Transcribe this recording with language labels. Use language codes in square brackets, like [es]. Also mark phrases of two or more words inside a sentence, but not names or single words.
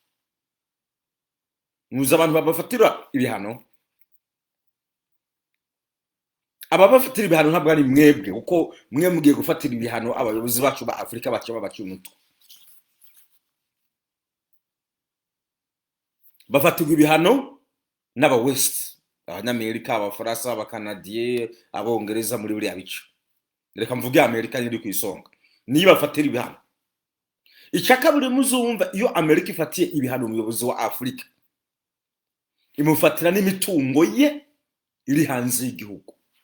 [rw] Muzi abantu babafatira ibihano, ababafatira ibihano ntabwo ari mwebwe, kuko mwe mugiye gufatira ibihano abayobozi bacu ba Afrika bacu babacyumutwe. Bafatirwa ibihano n'aba West, abanyamerika, abafaransa, abakanadiye, abongereza muri buriya bice. Reka mvuge Amerika iri ku isonga. Niba bafatira ibihano. Icyaka buri muzumva iyo Amerika ifatiye ibihano umuyobozi wa Afrika, imufatira n'imitungo ye iri hanze y'igihugu.